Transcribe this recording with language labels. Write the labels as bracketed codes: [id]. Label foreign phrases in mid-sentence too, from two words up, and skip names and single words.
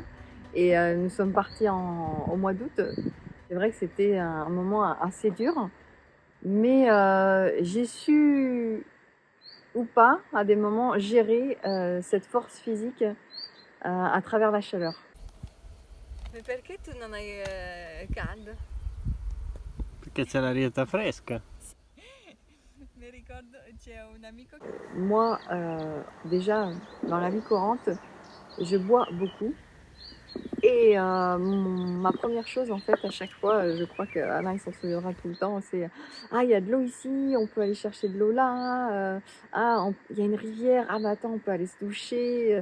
[fr] Et nous sommes partis au mois d'août. C'est vrai que c'était un moment assez dur, mais j'ai su, ou pas, à des moments, gérer cette force physique à travers la chaleur. [it] Ma perché tu non hai caldo? Perché c'è l'arietta fresca. Mi ricordo c'è un amico. [fr] Moi, déjà, dans la vie courante, je bois beaucoup. Et ma première chose, en fait, à chaque fois, je crois qu'Alain il s'en souviendra tout le temps, c'est ah, il y a de l'eau ici, on peut aller chercher de l'eau là, il y a une rivière, ah, bah attends, on peut aller se doucher.